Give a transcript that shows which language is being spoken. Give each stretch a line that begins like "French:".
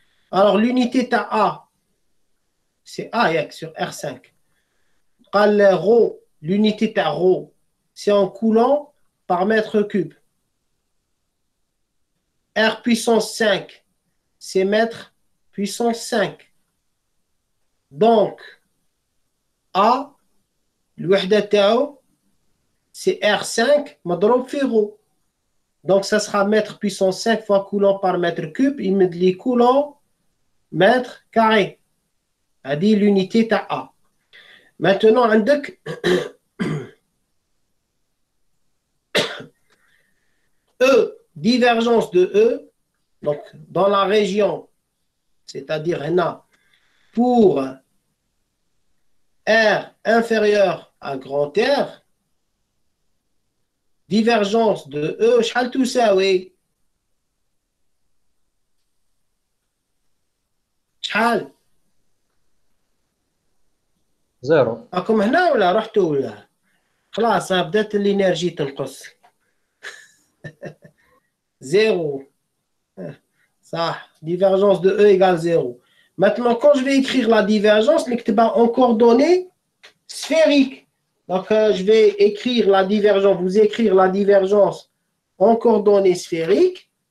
French: Alors l'unité ta A c'est A sur R5 ρ l'unité ta ρ c'est en coulomb par mètre cube. R puissance 5 c'est mètre puissance 5. Donc A
Arabic: الوحدة تاعو c'est R5 مضروب في غو.
French: Donc ça sera mètre puissance 5 fois coulomb par mètre cube. Il me dit coulomb mètre carré.
Arabic: هذه l'unité تاع A.
French: Maintenant عندك E, divergence de E, donc dans la région, c'est-à-dire هنا pour R inférieur à grand R, divergence de E,
Arabic: شحال تساوي؟ شحال؟ زيرو. راكم هنا ولا رحتوا ولا؟ خلاص بدات الانرجي تنقص.
French: Zéro. Ça, divergence de E égale 0. Maintenant, quand je vais écrire la divergence,
Arabic: نكتبها
French: en coordonnées sphériques. Donc, je vais écrire la divergence, vous écrire la divergence en coordonnées sphériques.